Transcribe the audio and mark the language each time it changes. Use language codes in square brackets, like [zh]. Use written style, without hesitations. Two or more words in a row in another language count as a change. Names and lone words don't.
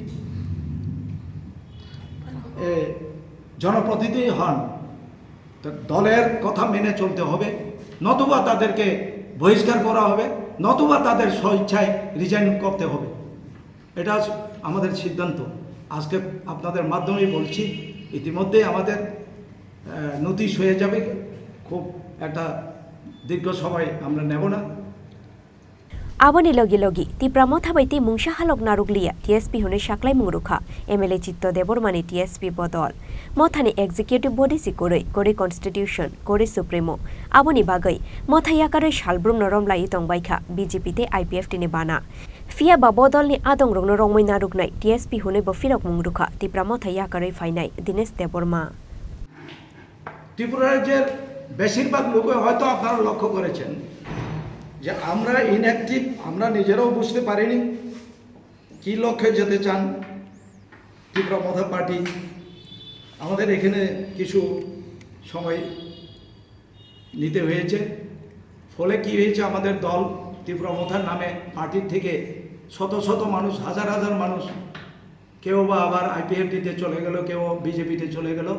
[bn] জনপ্রতিনিধি হন, দলের কথা মেনে চলতে হবে, নতুবা তাদেরকে বহিষ্কার করা হবে, নতুবা তাদের স্বেচ্ছায় রিজাইন করতে হবে। এটা আমাদের সিদ্ধান্ত। আজকে আপনাদের মাধ্যমেই বলছি, ইতিমধ্যে আমাদের নোটিশ হয়ে যাবে, খুব একটা দীর্ঘ সময় আমরা নেব না। [trp] Aboni logi Tipra Motha baiti mungsa halok naruglia TSP hone saklai mungruka MLA Chitto Debormani TSP bodol Mothani [en] executive body [trp] sikore kore constitution kore supremo Aboni bagai Motha yakare shalbrum noromlai tongbaikha BJP te IPF tine bana Fia babodol ni adong rongno rongmoi narugnai TSP hone bofirok mungruka Tipra Motha yakare fainai Dines Deborma [bn] ত্রিপুরা রাজ্যের বেশিরভাগ লোক হয়তো আপনারা লক্ষ্য করেছেন যে আমরা ইনঅ্যাক্টিভ, আমরা নিজেরাও বুঝতে পারিনি কি লক্ষ্যে যেতে চান ত্রিপুরা মথা পার্টি। আমাদের এখানে কিছু সময় নিতে হয়েছে, ফলে কি হয়েছে, আমাদের দল ত্রিপুরা মথার নামে পার্টির থেকে শত শত মানুষ, হাজার হাজার মানুষ, কেউ বা আবার আইপিএফটিতে চলে গেল, কেউ বিজেপিতে চলে গেল।